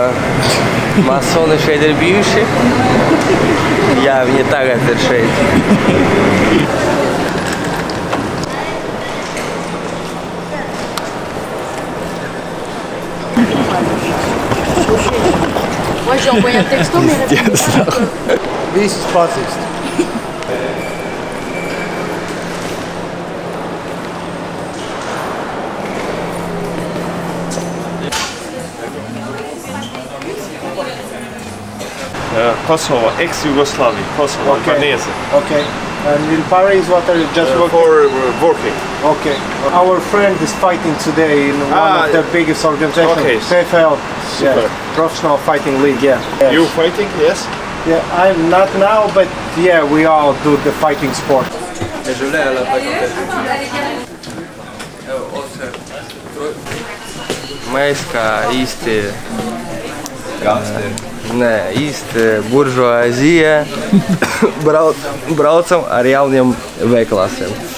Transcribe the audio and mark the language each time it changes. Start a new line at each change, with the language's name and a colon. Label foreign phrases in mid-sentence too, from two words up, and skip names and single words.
Latvian: Masoni šeit ir bijuši. Jā, viņi tagad ir šeit. Visus pazīst.
English: Kosovo, ex-Yugoslavia, Kosovo, Albanese. Okay. And in Paris, what are you just working? For working. Okay. Our friend is fighting today in one of the biggest organizations. Okay. PFL. Super. Yeah. Professional Fighting League, yeah. Yes. You fighting, yes? Yeah, I'm not now, but yeah, we all do the fighting sport.
Latvian: Mēs kā īsti īsti buržuāzija braucam ar jauniem V-klasiem.